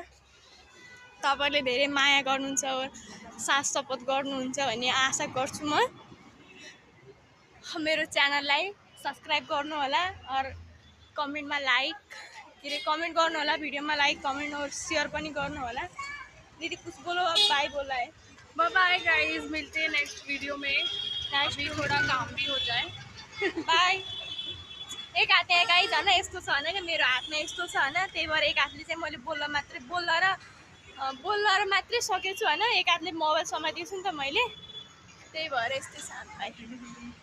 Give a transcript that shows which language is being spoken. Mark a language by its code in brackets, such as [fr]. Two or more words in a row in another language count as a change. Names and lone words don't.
[ne] तपाईँले धेरै माया गर्नुहुन्छ, साथ सपोर्ट गर्नुहुन्छ भन्ने आशा गर्छु म। मेरो च्यानललाई सब्सक्राइब गर्नु होला, और कमेन्टमा लाइक के अरे कमेन्ट गर्नु होला, भिडियोमा [en] like comment [ne] और शेयर पनि गर्नु होला। [hi] दीदी कुछ बोलो, अब बाय बोला है। [en] bye guys, [hi] मिलते हैं [en] next video [hi] में। अभी थोड़ा काम भी हो जाए। बाय। [ne] एक हात यहाँ गाइज होइन यस्तो छ होइन कि मेरो हातमा यस्तो छ होइन। त्यही भएर एक हातले चाहिँ मैले बोल्दा र मात्रै सकेको छु होइन। एक हातले मोबाइल समातेको छु नि त मैले, त्यही भएर यस्तै छ।